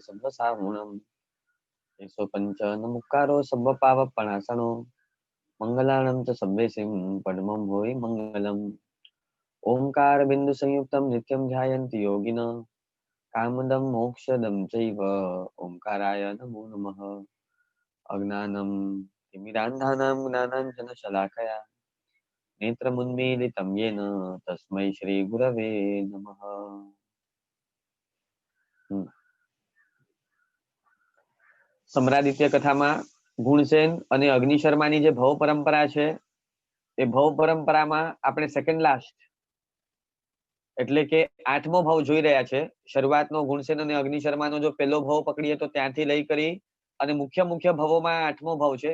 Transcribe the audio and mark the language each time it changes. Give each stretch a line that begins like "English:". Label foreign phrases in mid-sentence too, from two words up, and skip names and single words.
Prakrit languages: सब्बसाहुणं एसो पंच नमुक्कारो सब्बपावपणासनो मंगलानं च सब्बेसिं पद्मं भूय मंगलम्
Sanskrit: ओंकार बिंदु संयुक्तं नित्यं ध्यायन्ति योगिनः कामदं मोक्षदं चैव ओंकाराय नमो नमः अज्ञानं तिमिरान्धानां ज्ञानाञ्जनशलाकया नेत्रमुन्मीलितं येन तस्मै श्रीगुरवे नमः।
Gujarati: सम्रादित्य कथाમાં ગુણસેન અને અગ્નિશર્માની જે ભવ પરંપરા છે એ ભવ પરંપરામાં આપણે સેકન્ડ લાસ્ટ એટલે કે 8મો ભાવ જોઈ રહ્યા છે। શરૂઆતનો ગુણસેન અને અગ્નિશર્માનો જો પહેલો ભાવ પકડીએ તો ત્યાંથી લઈ કરી અને મુખ્ય ભવોમાં 8મો ભાવ છે।